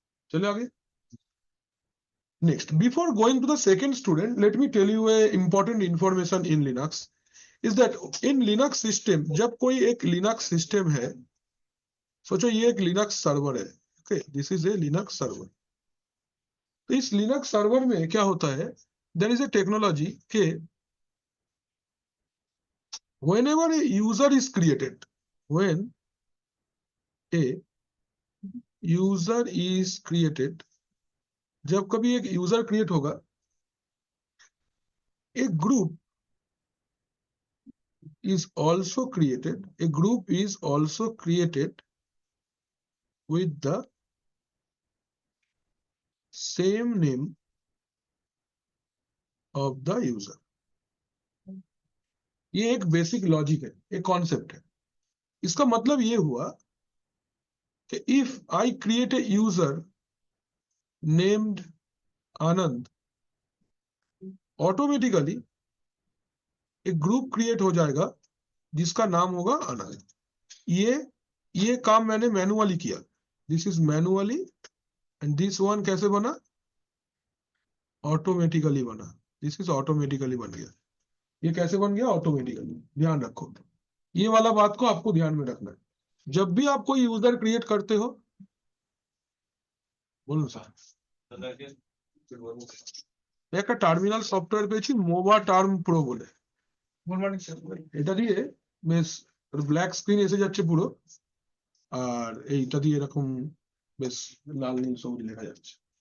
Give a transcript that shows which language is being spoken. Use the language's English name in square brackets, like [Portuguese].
[Hindi] चलिए आगे। [English] next, before going to the second student, let me tell you a important information in Linux is that in Linux system, [Hindi] जब कोई एक Linux system है, सोचो ये एक लिनक्स सर्वर है, [English] Okay, this is a Linux server. [Hindi] तो इस लिनक्स सर्वर में क्या होता है, [English] there is a technology [Hindi] के [English] whenever a user is created, when a user is created, [Hindi] जब कभी एक यूजर क्रिएट होगा, [English] a group is also created, a group is also created with the same name of the user। [Hindi] ये एक basic logic है, एक concept है। इसका मतलब ये हुआ कि [English] if I create a user named Anand, [Hindi] automatically एक ग्रुप क्रिएट हो जाएगा जिसका नाम होगा आनंद। ये काम मैंने मैनुअली किया, [English] this is manually, and this one [Hindi] कैसे बना, ऑटोमेटिकली बना, [English] this is automatically [Hindi] बन गया। ये कैसे बन गया, ऑटोमेटिकली। ध्यान रखो, ये वाला बात को आपको ध्यान में रखना है। जब भी आप कोई यूजर क्रिएट करते हो, [Bangla] বলুন স্যার, একটা টার্মিনাল সফটওয়্যার পেয়েছি মোবা টার্ম প্রো বলে, এটা দিয়ে বেশ ব্ল্যাক স্ক্রিন এসে যাচ্ছে পুরো, আর এইটা দিয়ে এরকম বেশ লাল নীল সবুজ লেখা যাচ্ছে।